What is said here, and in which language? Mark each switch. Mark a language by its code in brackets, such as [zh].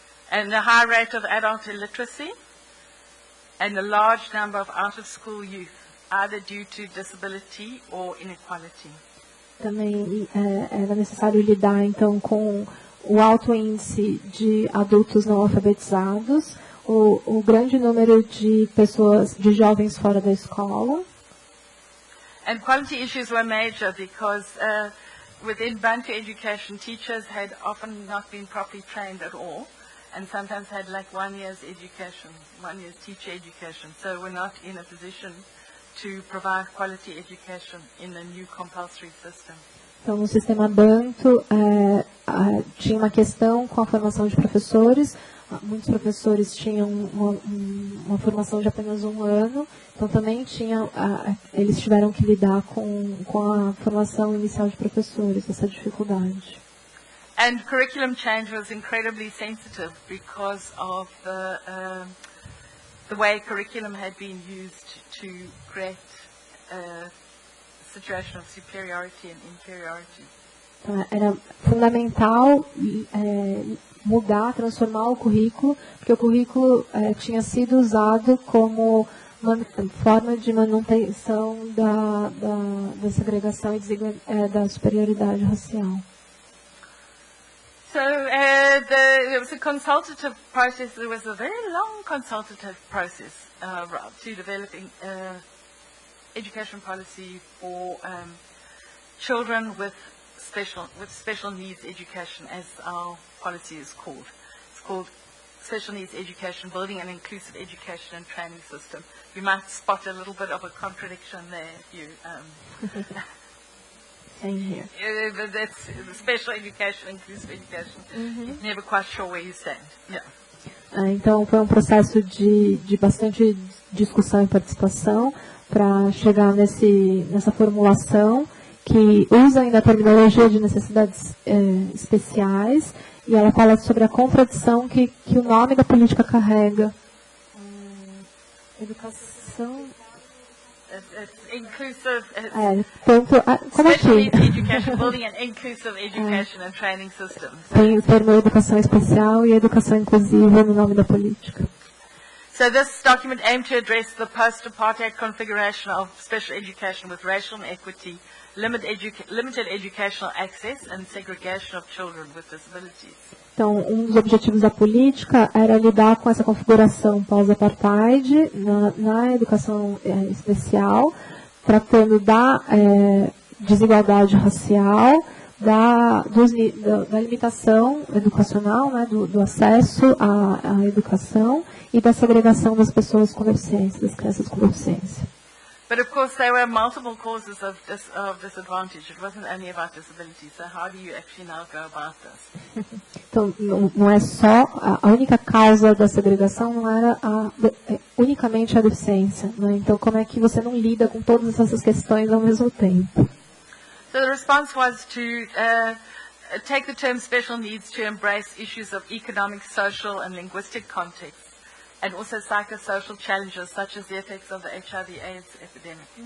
[en] and a high rate of adult illiteracy, and a large number of out-of-school youth, either due to disability or inequality. [pt] Também era necessário lidar, então, com o alto índice de adultos não alfabetizados, o grande número de pessoas, de jovens fora da escola. [en] And quality issues were major because within Bantu education, teachers had often not been properly trained at all, and sometimes had like 1 year's education, 1 year's teacher education, so were not in a position to provide quality education in the new compulsory system. [pt] Então, no sistema Bantu, tinha uma questão com a formação de professores. Muitos professores tinham uma formação de apenas 1 ano, então também eles tiveram que lidar com a formação inicial de professores, essa dificuldade. [en] And curriculum change was incredibly sensitive because of the way curriculum had been used to create a situation of superiority and inferiority. [pt] Então, era fundamental mudar, transformar o currículo, porque o currículo tinha sido usado como uma forma de manutenção da segregação e da superioridade racial. [en] So there was a consultative process. There was a very long consultative process to developing education policy for children with special needs education, as our policy is called. It's called Special Needs Education, Building an Inclusive Education and Training System. You might spot a little bit of a contradiction there if you... Same here. That's special education, inclusive education. You're never quite sure where you stand. Yeah. [pt] Então, foi um processo de bastante discussão e participação para chegar nessa formulação que usa ainda a terminologia de necessidades especiais, e ela fala sobre a contradição que o nome da política carrega. Educação... Inclusive, como aqui? [en] Education, building an inclusive education and training system. [pt] Tem o termo educação especial e educação inclusiva no nome da política. [en] So this document aimed to address the post-apartheid configuration of special education with racial inequity, limited educational access and segregation of children with disabilities. [pt] Então, um dos objetivos da política era lidar com essa configuração pós-apartheid na educação especial, tratando da desigualdade racial, da limitação educacional, né, do acesso à educação e da segregação das pessoas com deficiência, das crianças com deficiência. [en] But of course there were multiple causes of disadvantage. It wasn't only about disability. So how do you actually now go about this? [pt] Então, não é só a única causa da segregação, não era unicamente a deficiência, né? Então, como é que você não lida com todas essas questões ao mesmo tempo? [en] So the response was to take the term special needs to embrace issues of economic, social and linguistic context, and also psychosocial challenges such as the effects of the HIV/AIDS epidemic.